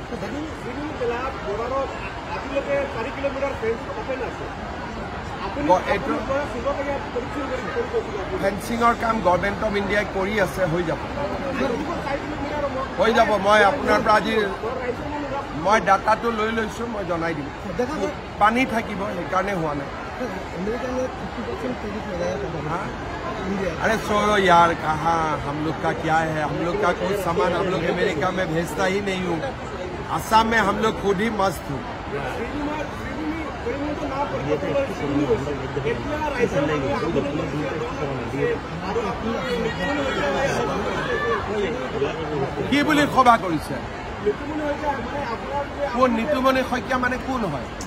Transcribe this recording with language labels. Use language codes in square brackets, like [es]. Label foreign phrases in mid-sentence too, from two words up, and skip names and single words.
[as] ফেন্সিঙৰ কাম গভৰ্ণমেণ্ট অফ ইণ্ডিয়াই কৰি আছে, হৈ যাব। মই আপোনাৰ পৰা আজি মই ডাটাটো লৈ লৈছোঁ, মই জনাই দিম। পানী থাকিব, সেইকাৰণে হোৱা নাই। [hi] अरे छोड़ो यार, कहाँ हम लोग का क्या है? हम लोग का कुछ सामान हम लोग अमेरिका में भेजता ही नहीं हूँ। असम में हम लोग खुद ही मस्त हूँ। [as] কি বুলি সভা কৰিছে? কোন নিতুমণি শইকীয়া মানে কোন হয়?